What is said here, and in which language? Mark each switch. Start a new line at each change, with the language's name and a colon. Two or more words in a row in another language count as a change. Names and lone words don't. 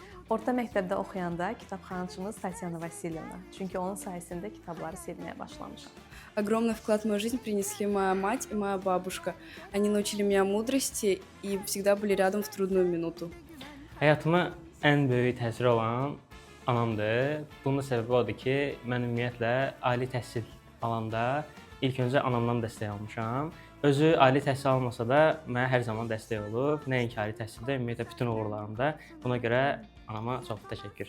Azerbaijani: Orta məktəbdə oxuyanda kitabxanaçımız Tatyana Vasilyevna. Çünki onun sayəsində kitabları sevməyə başlamışam.
Russian: Огромный вклад в мою жизнь принесли моя мать и моя бабушка. Они научили меня мудрости и всегда были рядом в трудную минуту.
Azerbaijani: Həyatıma ən böyük təsiri olan anamdır. Bunun səbəbi odur ki, mən ümumiyyətlə ali təhsil alanda ilk öncə anamdan dəstək almışam. Özü ali təhsil almasa da mənə hər zaman dəstək olub. Nəinki ali təhsildə, ümumiyyətlə bütün uğurlarımda. Buna görə anama çox təşəkkür.